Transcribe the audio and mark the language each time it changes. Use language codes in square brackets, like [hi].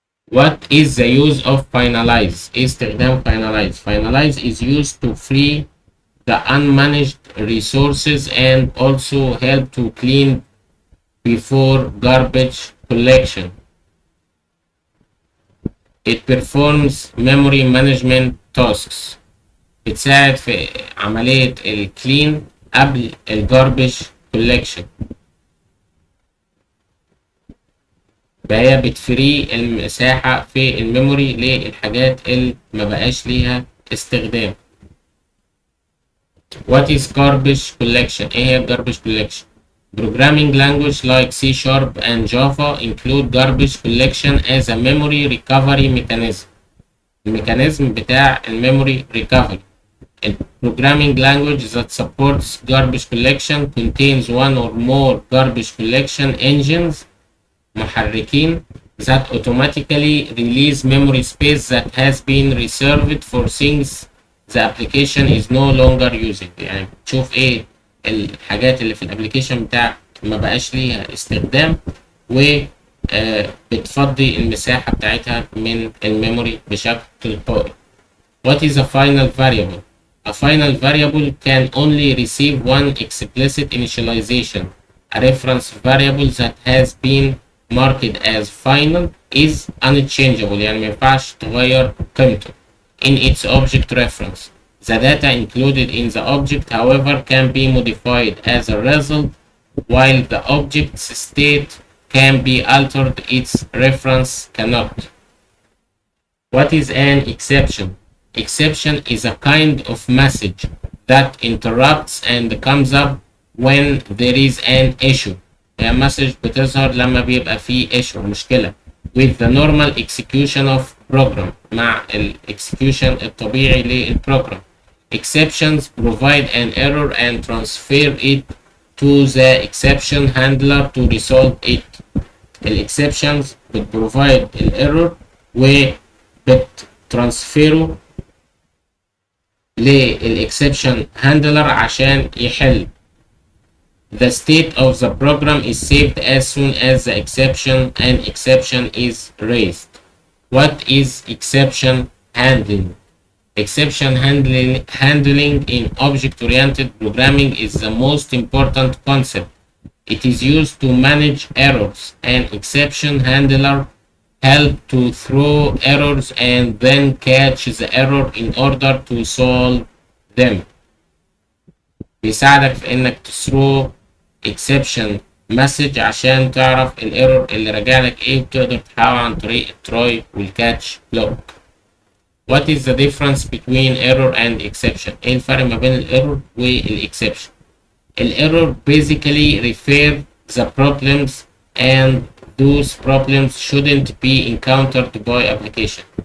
[en] What is the use of finalize؟ [ar] ايه استخدام finalize؟ [en] Finalize is used to free the unmanaged resources and also help to clean before garbage collection. It performs memory management tasks. [ar] بتساعد في عملية الكلين قبل الجاربج collection. فهي بتفري المساحة في الميموري للحاجات اللي ما بقاش ليها استخدام. [en] What is garbage collection؟ [ar] ايه هي garbage collection؟ [en] Programming language like C# and Java include garbage collection as a memory recovery mechanism. [ar] الميكانيزم بتاع الميموري recovery. [en] A programming language that supports garbage collection contains one or more garbage collection engines محركين that automatically release memory space that has been reserved for things the application is no longer using. [ar] يعني تشوف ايه الحاجات اللي في الابليكيشن بتاعك ما بقاش ليها استخدام و بتفضي المساحة بتاعتها من الميموري بشكل تلقائي. [en] What is a final variable؟ A final variable can only receive one explicit initialization. A reference variable that has been marked as final is unchangeable [ar] يعني ما ينفعش تغير قيمته [en] in its object reference. The data included in the object however can be modified as a result while the object's state can be altered, its reference cannot. What is an exception? Exception is a kind of message that interrupts and comes up when there is an issue. [ar] هي message بتظهر لما بيبقى في issue مشكلة [en] with the normal execution of program [ar] مع ال execution الطبيعي للبروجرام. [en] Exceptions provide an error and transfer it to the exception handler to resolve it. [ar] ال exceptions بتprovide الايرور وبتترانسفيره للاكسبشن هاندلر عشان يحل. [en] The state of the program is saved as soon as the exception is raised. What is exception handling? Exception handling in object-oriented programming is the most important concept. It is used to manage errors. An exception handler help to throw errors and then catch the error in order to solve them. [ar] بيساعدك في انك تثرو exception message عشان تعرف الايرور اللي راجع لك ايه وتقدر تحاول عن طريق التراي والكاتش بلوك. [en] What is the difference between error and exception؟ [ar] ايه الفرق ما بين الايرور والاكسبشن؟ [en] الايرور basically refer the problems and those problems shouldn't be encountered by application.